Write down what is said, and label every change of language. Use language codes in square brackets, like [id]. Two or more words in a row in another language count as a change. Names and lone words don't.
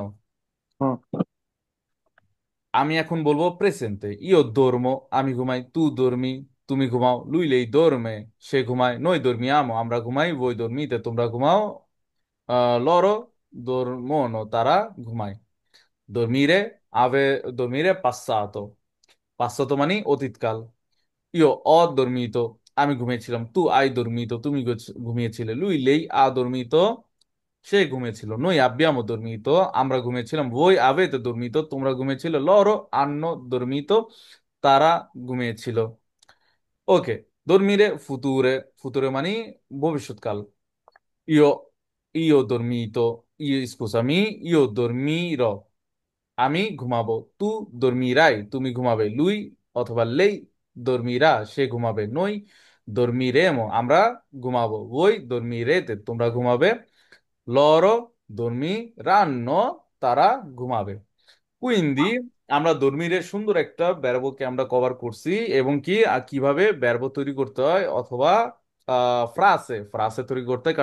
[bn] হুম। আমি এখন বলবো প্রেসেন্টে, দর্ম, আমি ঘুমাই, [it] tu dormi, [bn] তুমি ঘুমাও, [it] lui lei dorme, [bn] সে ঘুমায়, [it] noi dormiamo, [bn] আমরা ঘুমাই, [it] voi dormite, [bn] তোমরা ঘুমাও, [it] loro dormono, [bn] তারা ঘুমায়। [it] dormire dormire passato, passato [bn] মানে অতীতকাল। [it] io ho dormito, [bn] আমি ঘুমিয়েছিলাম। [it] tu hai dormito, [bn] তুমি ঘুমিয়েছিলে। [it] lui lei ha dormito, [bn] সে ঘুমিয়েছিল। [it] noi abbiamo dormito, [bn] আমরা ঘুমিয়েছিলাম। [it] voi avete dormito, [bn] তোমরা ঘুমিয়েছিলে। [it] loro hanno dormito, [bn] তারা ঘুমিয়েছিল। ওকে, [it] dormire future, future [bn] মানে ভবিষ্যৎকাল। [it] io io ho dormito, scusami, io dormirò, [bn] আমি ঘুমাবো। [it] tu dormirai, [bn] তুমি ঘুমাবে। lui অথবা [it] lei dormirà, [bn] সে ঘুমাবে। [it] noi dormiremo, [bn] আমরা ঘুমাবো। [it] voi dormirete, [bn] তোমরা ঘুমাবে। [it] loro dormiranno, [bn] তারা ঘুমাবে। কুইন্দি আমরা দর্মিরের সুন্দর একটা ব্যর্বকে আমরা কভার করছি, এবং কি কিভাবে ব্যর্ব তৈরি করতে হয়, অথবা ফ্রাসে ফ্রাসে তৈরি করতে হয়।